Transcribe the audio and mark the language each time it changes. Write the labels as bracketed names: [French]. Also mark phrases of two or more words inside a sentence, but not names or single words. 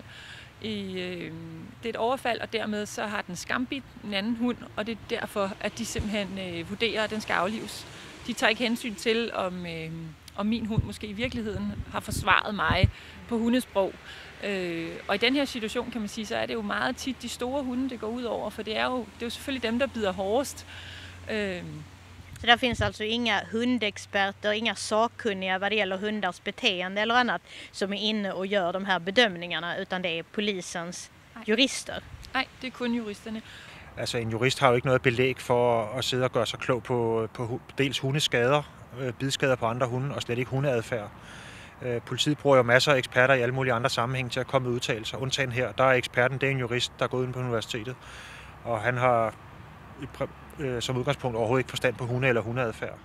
[Danish] Det er et overfald, og dermed så har den skambidt en anden hund, og det er derfor, at de simpelthen vurderer, at den skal aflives. De tager ikke hensyn til, om min hund måske i virkeligheden har forsvaret mig på hundesprog. Og i den her situation, kan man sige, så er det jo meget tit de store hunde, det går ud over, for det er jo selvfølgelig dem, der bider hårdest. [Swedish] Så der finns alltså inga hundexperter, inga sakkunniga vad det gäller hundars beteende eller annat som är inne och gör de här bedömningarna, utan det är polisens jurister? [Danish] Nej, det er kun juristerne. Altså en jurist har jo ikke noget belæg for at sidde og gøre sig klog på dels hundeskader, bidskader på andre hunde og slet ikke hundeadfærd. Politiet bruger jo masser af eksperter i alle mulige andre sammenhæng til at komme med udtalelser. Undtagen her, der er eksperten, det er en jurist, der er gået ind på universitetet, og han har som udgangspunkt overhovedet ikke forstand på hunde eller hundeadfærd.